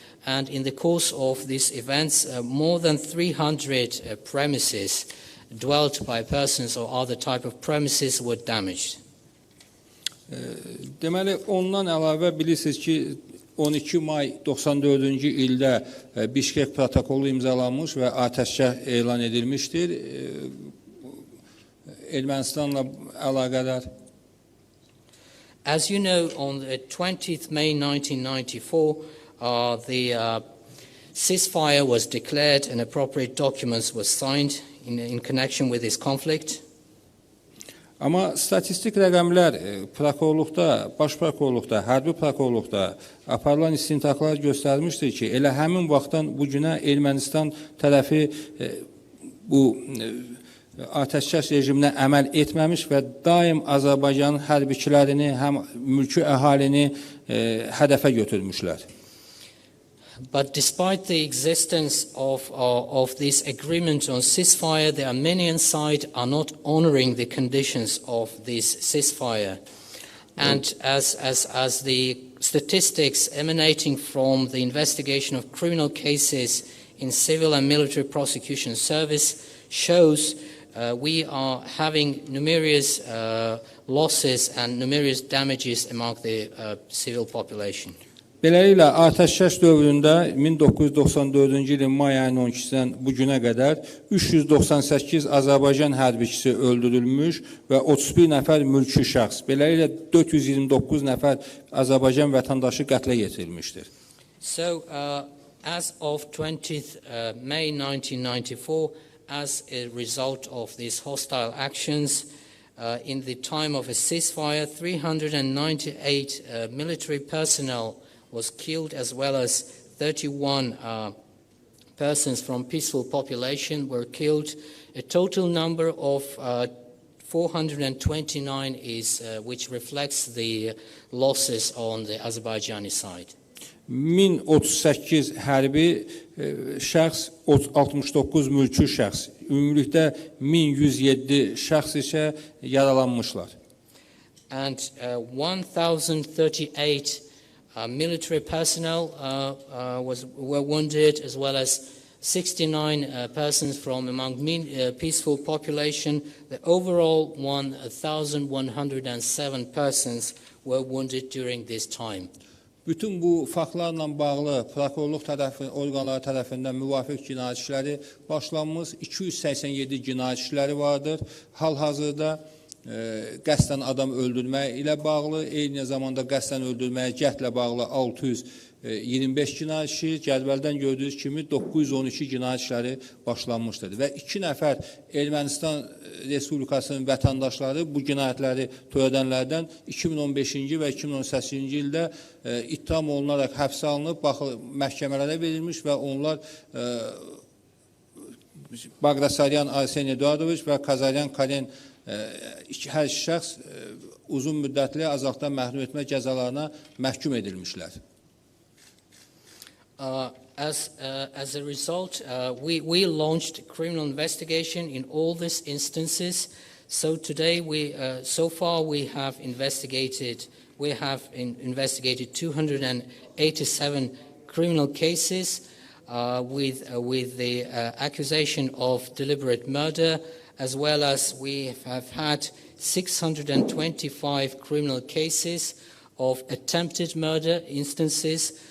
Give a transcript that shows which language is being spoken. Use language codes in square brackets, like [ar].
[en] And in the course of these events, more than 300 premises dwelt by persons or other type of premises were damaged. [az] Deməli, ondan əlavə bilirsiniz ki, 12 may 94-cü ildə Bişkek protokolu imzalanmış və atəşkəs elan edilmişdir. Ermənistanla əlaqədar. [en] As you know, on the 20th May 1994, the ceasefire was declared and appropriate documents were signed in connection with this conflict. [az] Amma statistik rəqəmlər prokurorluqda, baş prokurorluqda, hərbi prokurorluqda aparılan istintaqlar göstərmişdir ki, elə həmin vaxtdan bu günə Ermənistan tərəfi bu atəşkəs rejiminə əməl etməmiş və daim Azərbaycanın hərbiçilərini, həm mülki əhalini hədəfə götürmüşlər. [en] But despite the existence of this agreement on ceasefire, the Armenian side are not honoring the conditions of this ceasefire. And as the statistics emanating from the investigation of criminal cases in civil and military prosecution service shows, we are having numerous losses and numerous damages among the civil population. [az] Beləliklə, atəşkəs dövründə 1994-cü ilin may ayının 12-dən bu günə qədər 398 Azərbaycan hərbiçisi öldürülmüş və 31 nəfər mülki şəxs, beləliklə 429 nəfər Azərbaycan vətəndaşı qətlə yetirilmişdir. [en] So, as of 20th May 1994, as a result of these hostile actions, in the time of a ceasefire, 398 military personnel was killed, as well as 31 persons from peaceful population were killed. A total number of 429 is, which reflects the losses on the Azerbaijani side. [az] 1038 hərbi şəxs, 69 mülki şəxs, ümumilikdə 1107 şəxs isə yaralanmışlar. [en] And 1,038 military personnel were wounded, as well as 69 persons from among peaceful population. The overall 1,107 persons were wounded during this time. [az] Bütün bu faktlarla bağlı prokurorluq orqanları tərəfindən müvafiq cinayət işləri başlanmış, 287 cinayət işləri vardır. Hal-hazırda qəsdən adam öldürmək ilə bağlı, eyni zamanda qəsdən öldürməyə cəhdlə bağlı 625 cinayət işi, cədvəldən gördüyünüz kimi 912 cinayət işləri başlanmışdır. Və 2 nəfər Ermənistan Respublikasının vətəndaşları bu cinayətləri törədənlərdən 2015-ci və 2018-ci ildə ittiham olunaraq həbsə alınıb, məhkəmələrə verilmiş və onlar Baqdasaryan Arsen Eduardoviç və Kazaryan Karen hər şəxs uzun müddətli azadlıqdan məhrum etmə cəzalarına məhkum edilmişlər. [en] As a result, we launched criminal investigation in all these instances. So today, so far we have investigated 287 criminal cases with the accusation of deliberate murder, as well as we have had 625 criminal cases of attempted murder instances.